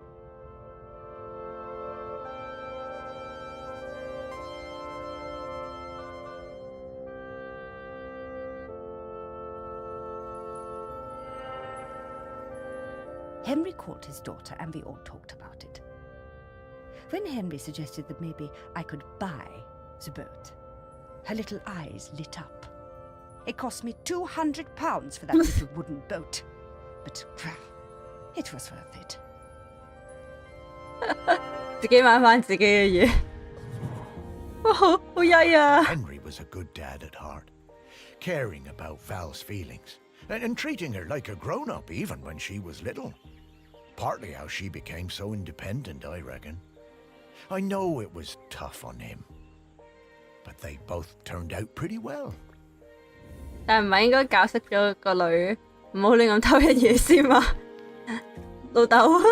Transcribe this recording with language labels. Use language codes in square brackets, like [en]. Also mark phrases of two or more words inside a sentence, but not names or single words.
[en] Henry called his daughter and we all talked about it. When Henry suggested that maybe I could buy the boat, her little eyes lit up. It cost me £200 for that little wooden boat, but it was worth it. [yue] 自己買返自己嘅嘢，好曳啊！ [en] Henry was a good dad at heart, caring about Val's feelings and treating her like a grown-up even when she was little. Partly how she became so independent, I reckon. I know it was tough on him, but they both turned out pretty well. [yue] 但唔係應該教識咗個女唔好亂咁偷人嘢先嘛？老豆。